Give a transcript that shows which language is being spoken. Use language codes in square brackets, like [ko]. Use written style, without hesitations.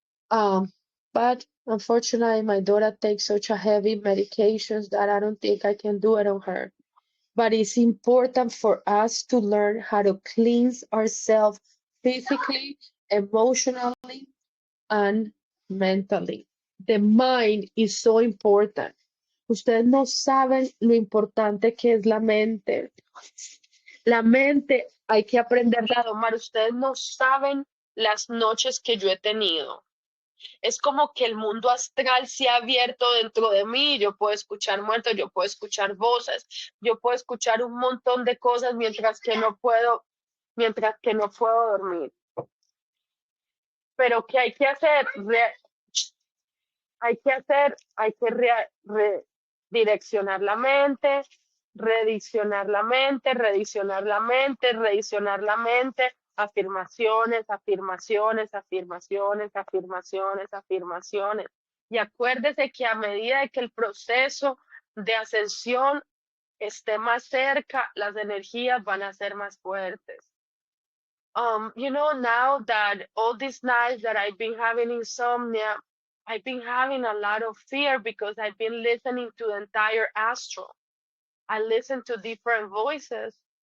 [en] But unfortunately, my daughter takes such a heavy medications that I don't think I can do it on her. But it's important for us to learn how to cleanse ourselves physically, emotionally, and mentally. The mind is so important. [es] Ustedes no saben lo importante que es la mente. La mente hay que aprenderla a domar. Ustedes no saben las noches que yo he tenido. Es como que el mundo astral se ha abierto dentro de mí. Yo puedo escuchar muertos, yo puedo escuchar voces, yo puedo escuchar un montón de cosas mientras que no puedo dormir. Pero ¿qué hay que hacer? Hay que redireccionar la mente, redireccionar la mente, redireccionar la mente, redireccionar la mente, afirmaciones, afirmaciones, afirmaciones, afirmaciones, afirmaciones. Y acuérdese que a medida que el proceso de ascensión esté más cerca, las energías van a ser más fuertes. [en] You know, now that all these nights that I've been having insomnia, I've been having a lot of fear because I've been listening to the entire astral. I listen to different voices.